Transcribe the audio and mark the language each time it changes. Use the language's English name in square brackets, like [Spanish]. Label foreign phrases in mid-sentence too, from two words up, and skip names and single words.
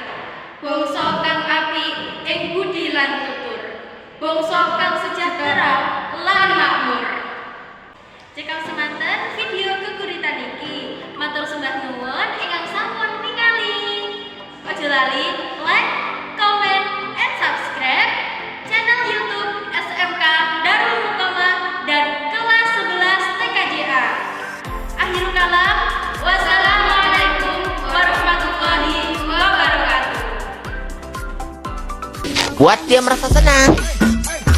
[Javanese] Bangsa kang apik ing budi lan tutur. Bangsa kang sejahtera lan makmur. Cekap semanten video geguritan iki. Matur sembah nuwun ingkang sampun ningali. Aja lali [English] like, comment, and subscribe channel YouTube SMK Darul Muqomah [Indonesian] dan kelas 11 TKJA. [Arabic] آخر الكلام، والسلام عليكم ورحمة الله وبركاته. [Indonesian] Buat dia merasa senang.